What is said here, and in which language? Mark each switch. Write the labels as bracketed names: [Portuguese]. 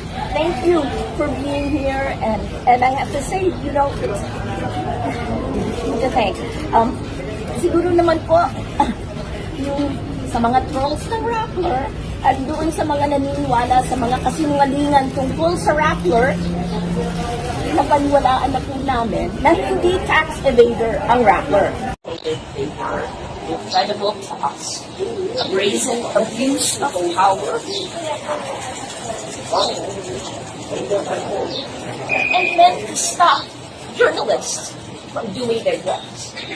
[English] Thank you for being here, and I have to say, it's to thank. [Filipino] Siguro naman po, yung sa mga trolls ng Rappler, at doon sa mga naniniwala sa mga kasinungalingan tungkol sa Rappler, napaniwalaan na po namin na hindi tax evader ang Rappler. [English] They are incredible to us. A brazen abuse of power. And meant to stop journalists from doing their jobs.